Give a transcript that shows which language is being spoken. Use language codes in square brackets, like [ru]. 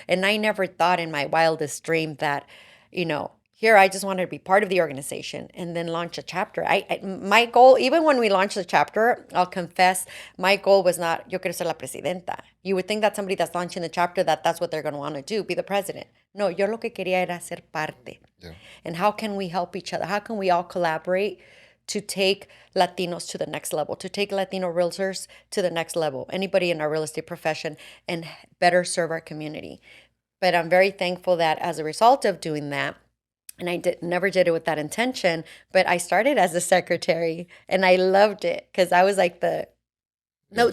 [en] And I never thought in my wildest dream that, here I just wanted to be part of the organization and then launch a chapter. My goal, even when we launched the chapter, I'll confess, my goal was not [es] yo quiero ser la presidenta. [en] You would think that somebody that's launching the chapter that's what they're going to want to do, be the president. [es] No, yo lo que quería era ser parte. [en] Yeah. And how can we help each other? How can we all collaborate to take Latinos to the next level, to take Latino realtors to the next level, anybody in our real estate profession, and better serve our community? But I'm very thankful that as a result of doing that, and never did it with that intention, but I started as a secretary and I loved it because I was like the note